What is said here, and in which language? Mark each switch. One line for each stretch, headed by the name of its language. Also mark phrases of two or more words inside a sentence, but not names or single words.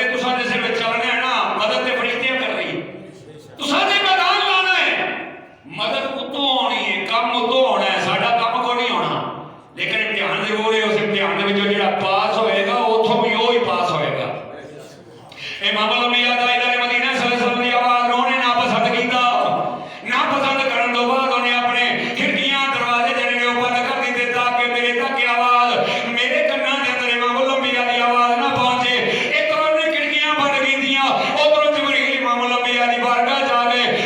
Punjabi: ਤੁਸਾਂ ਦੇ ਸਿਰ ਵਿਚ ਚਲਨਾ ਹੈ ਨਾ, ਮਦਦ ਤੇ ਫਰਿਸ਼ਤਿਆਂ ਕਰ ਰਹੀ, ਤੁਸਾਂ ਦੇ ਮੈਦਾਨ ਲਾਨਾ ਹੈ। ਮਦਦ ਉਤੋਂ ਆਨੀ ਹੈ, ਕਾਮ ਉਤੋਂ ਹੋਨਾ ਹੈ, ਸਾਡਾ ਕਾਮ ਕੋਈ ਨਹੀਂ ਹੋਨਾ। ਲੇਕਿਨ ਇਮਤਿਹਾਨ ਜ਼ਰੂਰ ਹੈ, ਉਸ ਇਮਤਿਹਾਨ ਦੇ ਵਿਚੋਂ ਜਿਹੜਾ ਪਾਸ ਹੋਏਗਾ ਉਥੋਂ ਵੀ ਓਹੀ ਪਾਸ ਹੋਏਗਾ। ਇਮਾਮੁਲ ਅੰਬੀਆ ਤਾਇਰ ਮਦੀਨਾ
Arabic: صلى الله عليه وسلم
Punjabi: ਦੀ ਆਵਾਜ਼ ਉਨ੍ਹਾਂ ਨੇ ਨਾ ਪਸੰਦ ਕੀਤਾ। ਨਾ ਪਸੰਦ ਕਰਨ ਤੋ ਬਾਦ ਉਨ੍ਹੇਂ ਅਪਨੇ ਖਿੜਕੀਆਂ ਦਰਵਾਜ਼ੇ ਜਿਹੜੇ ਨੇ ਬੰਦ ਕਰ ਦਿੱਤੇ ਤਾਕਿ ਮੇਰੇ ਤਕ ਆਵਾਜ਼ ਮੇਰੇ ਕੰਨਾਂ ਦੇ ਅੰਦਰ ਇਮਾਮੁਲ ਅੰਬੀਆ ਦੀ ਆਵਾਜ਼ ਨਾ ਪਹੁੰਚੇ। ਇਧਰੋਂ ਨੇ ਖਿੜਕੀਆਂ ਬੰਦ ਕੀਤੀਆਂ, ਉਧਰੋਂ ਜਿਬਰੀਲ ਇਮਾਮੁਲ ਅੰਬੀਆ ਦੀ ਬਾਰਗਾਹ ਜਾ ਗਏ।